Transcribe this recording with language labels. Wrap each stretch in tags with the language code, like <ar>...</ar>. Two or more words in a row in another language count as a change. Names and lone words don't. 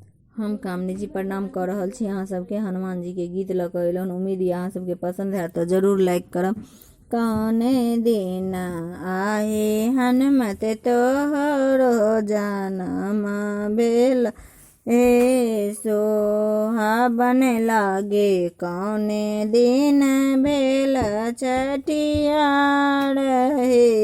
<mai>हम कामनी जी प्रणाम कर रहल छी अहाँ सबके। हनुमान जी के गीत लऽ कऽ अयलहुँ। उम्मीद यऽ अहाँ सबके पसंद है तो जरूर लाइक करब। कौने दिन आए हनुमत तोहरो जनम भेल, ए सोहाबन लागे कौने दिन भेल छठियार हे,</mai>